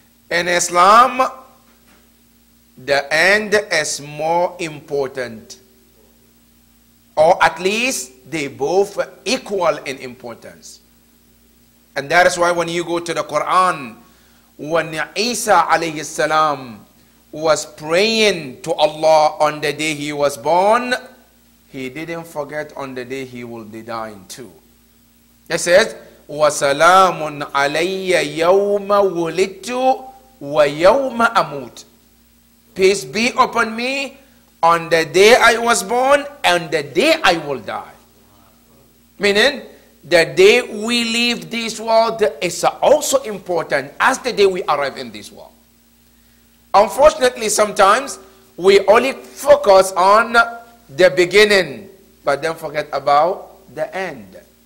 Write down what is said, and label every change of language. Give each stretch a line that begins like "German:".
English: In Islam, the end is more important, or at least they both equal in importance. And that is why when you go to the Quran, when Isa alayhi salam was praying to Allah on the day he was born, he didn't forget on the day he will be dying too. It says,
Arabic: وَسَلَامٌ عَلَيَّ يَوْمَ وُلِدْتُ وَيَوْمَ أَمُوتُ.
English: Peace be upon me on the day I was born and the day I will die. Meaning, the day we leave this world is also important as the day we arrive in this world. Unfortunately, sometimes we only focus on the beginning, but then forget about the end.